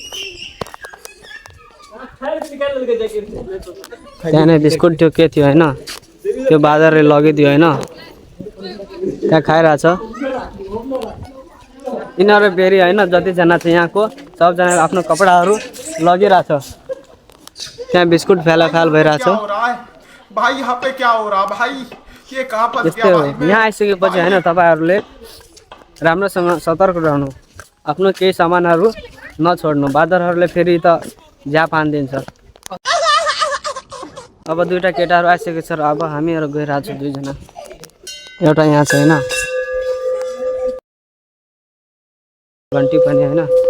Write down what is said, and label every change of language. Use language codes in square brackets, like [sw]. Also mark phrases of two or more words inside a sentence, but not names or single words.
[ne] त्यहाँ नै बिस्कुट थियो के थियो होइन, त्यो बाजारले लगिदियो होइन, त्यहाँ खाइरहेछ। यिनीहरू फेरि होइन जतिजना छ यहाँको सबजनाले आफ्नो कपडाहरू लगिरहेछ। त्यहाँ बिस्कुट फ्याल भइरहेछ। [hi] भाई यहाँ पे क्या हो रहा भाई, ये कहाँ फंस [ne] यस्तै [hi] गया हो। भाई मैं? [ne] यहाँ आइसकेपछि होइन तपाईँहरूले राम्रोसँग सतर्क रहनु, आफ्नो केही सामानहरू नछोड्नु, बाँदरहरूले फेरि त झ्याप हानिदिन्छ। अब 2टा केटाहरू आइसकेको छ र अब हामीहरू गइरहेको छौँ 2 जना। एउटा यहाँ छ होइन घन्टी पनि होइन।